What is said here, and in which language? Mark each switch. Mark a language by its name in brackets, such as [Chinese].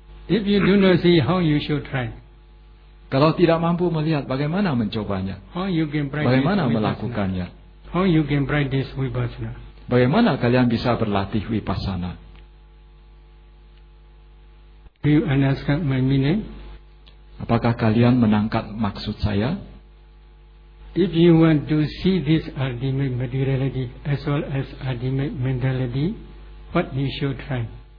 [English] If you do not see, how you should try? [Indonesian] Kalau tidak mampu melihat, bagaimana mencobanya? [English] How you can practice? [Indonesian] Bagaimana melakukannya? [English] How you can practice vipassana? [Indonesian] Bagaimana kalian bisa berlatih vipassana? [English] Do you understand my meaning? [Indonesian] Apakah kalian menangkap maksud saya? [English] If you want to see this ultimate materiality as well as ultimate mentality, what you should try?